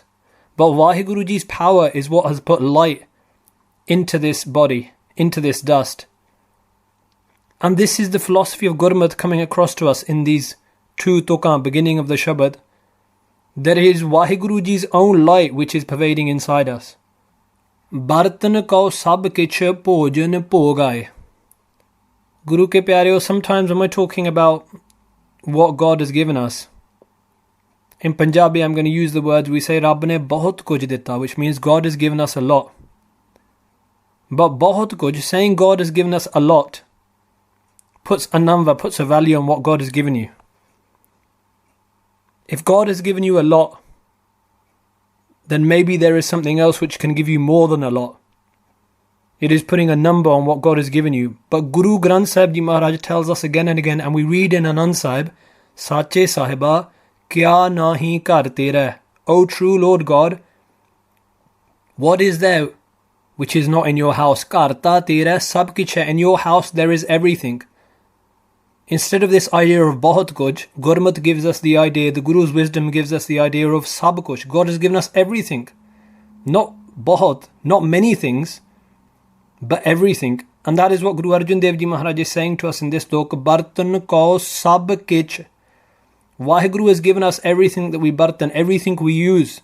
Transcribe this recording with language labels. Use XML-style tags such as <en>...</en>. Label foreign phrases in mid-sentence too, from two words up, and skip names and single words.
<en>But Vaheguru Ji's power is what has put light into this body, into this dust. And this is the philosophy of Gurmat coming across to us in these two tuqan, beginning of the Shabad. There is Vaheguru Ji's own light which is pervading inside us.</en> <pa>ਬਰਤਨ ਕੋ ਸਭ ਕਿਛ ਭੋਜਨ ਭੋਗੈ. ਗੁਰੂ ਕੇ ਪਿਆਰਿਓ,</pa> <en>sometimes when we're talking about what God has given us, in Punjabi I'm going to use the words, we say</en> <pa>ਰੱਬ ਨੇ ਬਹੁਤ ਕੁਝ ਦਿੱਤਾ,</pa> <en>which means God has given us a lot.</en> <pa>But ਬਹੁਤ ਕੁਝ,</pa> <en>saying God has given us a lot, puts a number, puts a value on what God has given you. If God has given you a lot, then maybe there is something else which can give you more than a lot. It is putting a number on what God has given you. But Guru Granth Sahib Ji Maharaj tells us again and again, and we read in Anand Sahib,</en> <pa>ਸਚੇ ਸਾਹਿਬਾ, ਕਿਆ ਨਹੀ ਕਰ ਤੇਰਾ.</pa> <en>O true Lord God, what is there which is not in your house?</en> <pa>ਕਰਤਾ ਤੇਰਾ ਸਭ ਕਿਛ ਹੈ.</pa> <en>In your house there is everything. Instead of this idea of</en> <pa>ਬਹੁਤ ਕੁਝ,</pa> <en>Gurmat gives us the idea, the Guru's wisdom gives us the idea of</en> <pa>ਸਭ ਕੁਝ.</pa> <en>God has given us everything. Not bahut, not many things, but everything. And that is what Guru Arjan Dev Ji Maharaj is saying to us in this talk.</en> <pa>ਬਰਤਨ ਕੋ ਸਭ ਕਿਛ.</pa> <en>Vaheguru has given us everything that we bartan, everything we use.</en>